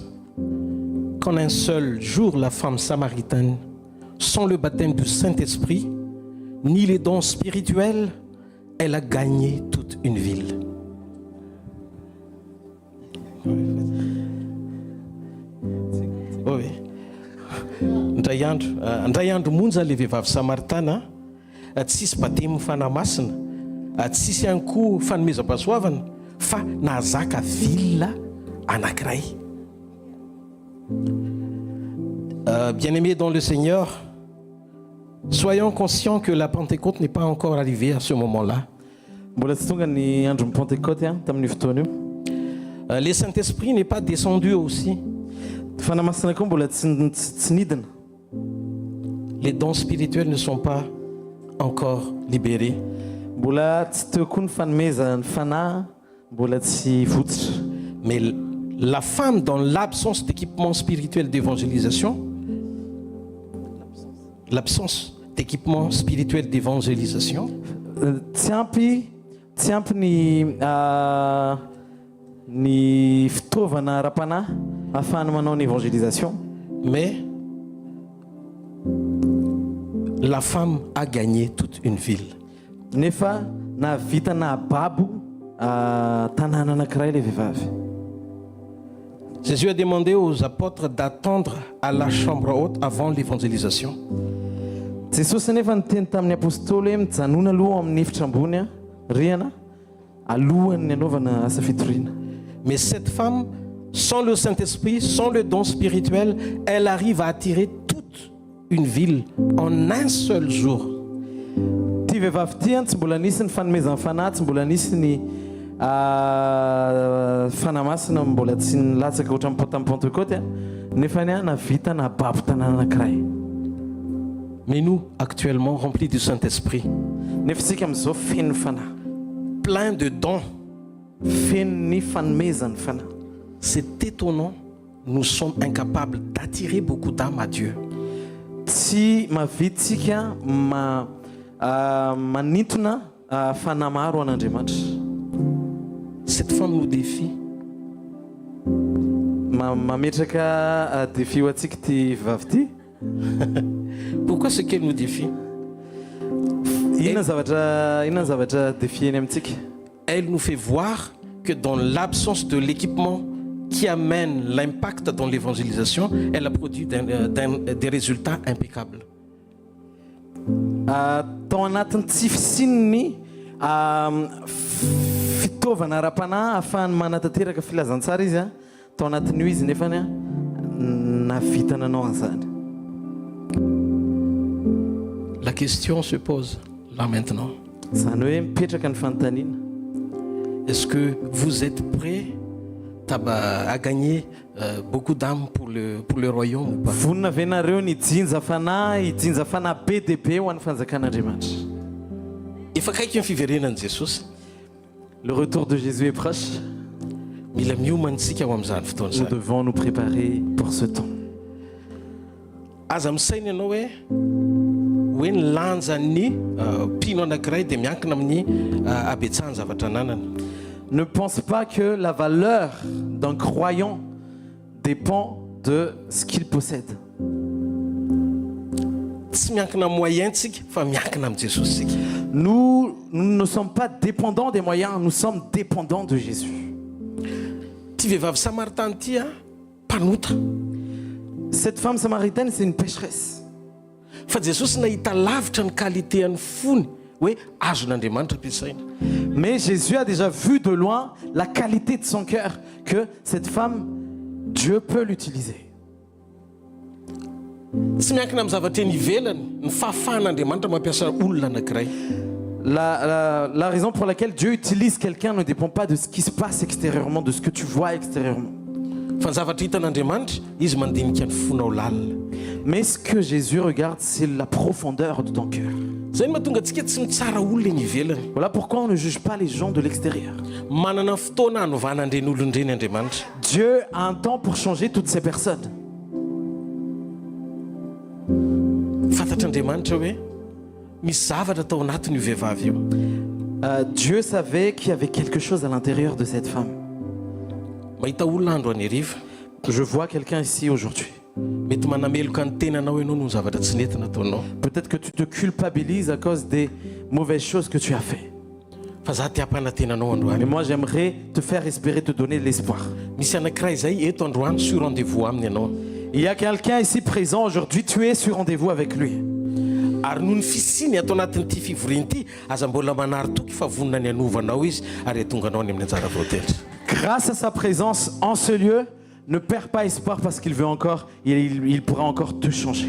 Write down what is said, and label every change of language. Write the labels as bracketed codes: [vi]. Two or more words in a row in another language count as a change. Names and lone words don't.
[fr] Qu'en un seul jour, la femme samaritaine, sans le baptême du Saint-Esprit, ni les dons spirituels, elle a gagné toute une ville. Oui. [mg] Ndray andro monja le vehivavy samaritana, tsisy batemy fanahy masina, tsisy ihany koa fanomezam-pahasoavana, fa nahazaka ville anankiray. [fr] Bien-aimés dans le Seigneur, soyons conscients que la Pentecôte n'est pas encore arrivée à ce moment-là. [mg] Mbola tsy tonga ny andron'ny Pentecôte tamin'ny fotoana io. [fr] Le Saint-Esprit n'est pas descendu aussi. [mg] Fanahy masina koa mbola tsy nidina. [fr] Les dons spirituels ne sont pas encore libérés. [mg] Mbola tsy teo koa ny fanomezan'ny fanahy, mbola tsy fototra. [fr] Mais la femme, dans l'absence d'équipement spirituel d'évangélisation, l'absence d'équipement spirituel d'évangélisation, [mg] tsy ampy ny fitaovana ara-panahy ahafahana manao ny évangélisation. [fr] mais la femme a gagné toute une ville. [mg] Nefa nahavita nahababo tanàna anankiray le vehivavy. [fr] Jésus a demandé aux apôtres d'attendre à la chambre haute avant l'évangélisation. [mg] Jesosy nefa niteny tamin'ny apôstôly hoe mijanona aloha amin'ny efitra ambony rihana alohan'ny anaovana asa fitoriana. [fr] Mais cette femme, sans le Saint-Esprit, sans le don spirituel, elle arrive à attirer toute une ville en un seul jour. [mg] Ty vehivavy ty tsy mbola nisy ny fanomezan'ny fanahy, tsy mbola nisy ny fanahy masina, mbola tsy nilatsaka ohatran'ny Pentecôte, nefa ny navita nababo tanàna anankiray. [fr] Mais nous, actuellement, remplis du Saint-Esprit, [mg] Nefa isika amin'izao feno fanahy, [fr] plein de dons, [mg] feno ny fanomezan'ny fanahy. [fr] c'est étonnant, nous sommes incapables d'attirer beaucoup d'âmes à Dieu. [mg] Tsy mahavita tsika manintona fanahy maro an'Andriamanitra. [fr] Cette femme nous défie. [mg] Mametraka défi ho antsika ty vavy ty. [fr] Pourquoi c'est qu'elle nous défie? [mg] Inona ny zavatra défieny amintsika? [fr] Elle nous fait voir que dans l'absence de l'équipement qui amène l'impact dans l'évangélisation, elle a produit des résultats impeccables. [mg] Tao anatin'ny tsy fisininy fitaovana ara-panahy ahafahany manatanteraka filazantsara izy tao anatin'io izy nefany navita nanao an'izany. [fr] La question se pose là maintenant. [mg] Zany hoe mipetraka ny fanontaniana. [fr] Est-ce que vous êtes prêts à gagner beaucoup d'âmes pour le royaume ou pas? [mg] Vonina ve nareo ny jinja fanahy be dia be ho an'ny fanjakan'Andriamanitra? Efa akaiky ny fiverenan'i Jesosy. [fr] Le retour de Jésus est proche. [mg] Mila miomana isika ao amin'izany [fr] Nous [mg] fotoana. [fr] devons nous préparer pour ce temps. [mg] Aza misaina ianao hoe ny lanjan'ny mpino anankiray dia miankina amin'ny abetsahany zavatra ananana. [fr] Ne pense pas que la valeur d'un croyant dépend de ce qu'il possède. [mg] Tsy miankina amin'ny moyentsika fa miankina amin'ny Jesosy sika. [fr] Nous ne sommes pas dépendants des moyens, nous sommes dépendants de Jésus. [mg] Ty vehivavy samaritany ty mpanota. [fr] Cette femme samaritaine, c'est une pécheresse. [mg] Fa Jesosy nahita lavitra ny qualitéan'ny fony hoe azon'Andriamanitra ampiasaina. [fr] Mais Jésus a déjà vu de loin la qualité de son cœur, que cette femme, Dieu peut l'utiliser. [mg] Tsy miankina amin'ny zavatra eny ivelany ny fahafahan'Andriamanitra mampiasa olona anankiray. [fr] La raison pour laquelle Dieu utilise quelqu'un ne dépend pas de ce qui se passe extérieurement, de ce que tu vois extérieurement. [mg] Fa ny zavatra hitan'Andriamanitra izy mandinika ny fonao lalina. [fr] Mais ce que Jésus regarde, c'est la profondeur de ton cœur. [mg] Zay ny mahatonga antsika tsy mitsara olona eny ivelany. [fr] Voilà pourquoi on ne juge pas les gens de l'extérieur. [mg] Manana fotoana hanovana an'ireny olon'ireny Andriamanitra. [fr] Dieu a un temps pour changer toutes ces personnes. [mg] Fantatr'Andriamanitra hoe misy zavatra tao anatin'io vehivavy io. [fr] Dieu savait qu'il y avait quelque chose à l'intérieur de cette femme. [mg] Mahita olona andro any hariva. [fr] Je vois quelqu'un ici aujourd'hui. [mg] Mety manameloka ny tenanao ianao no zavatra tsy nentina ataonao. [fr] Peut-être que tu te culpabilises à cause des mauvaises choses que tu as fait. [mg] Fa za te hampana tenanao androany. [fr] Mais moi, j'aimerais te faire espérer, te donner de l'espoir. [mg] Misy anankiray zay eto androany [fr] sur rendez-vous [mg] aminy ianao. [fr] Il y a quelqu'un ici présent aujourd'hui, tu es sur rendez-vous avec lui. [mg] Ary noho ny fisiny ato anatin'ity fivoriana ity, aza mbola manary toky fa vonona ny anovanao izy ary atonga anao any amin'ny anjara voatetra. [fr] Grâce à sa présence en ce lieu, ne perds pas espoir parce qu'il veut encore, il pourra encore te changer.